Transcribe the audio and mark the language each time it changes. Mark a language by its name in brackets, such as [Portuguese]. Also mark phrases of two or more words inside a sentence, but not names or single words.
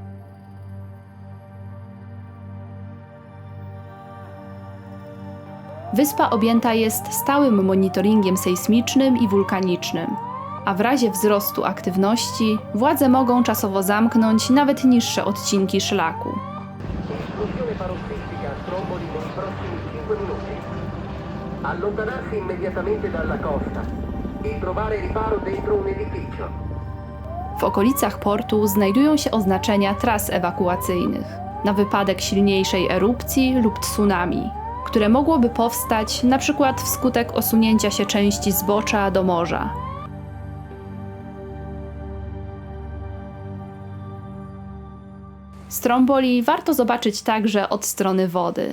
[Polish] Wyspa objęta jest stałym monitoringiem sejsmicznym i wulkanicznym, a w razie wzrostu aktywności władze mogą czasowo zamknąć nawet niższe odcinki szlaku. [Italian] Esplosione parossistica a Stromboli nei prossimi 5 minuti. Allontanarsi immediatamente dalla costa e trovare riparo dentro un edificio. [Polish] W okolicach portu znajdują się oznaczenia tras ewakuacyjnych na wypadek silniejszej erupcji lub tsunami, które mogłoby powstać np. wskutek osunięcia się części zbocza do morza. Stromboli warto zobaczyć także od strony wody.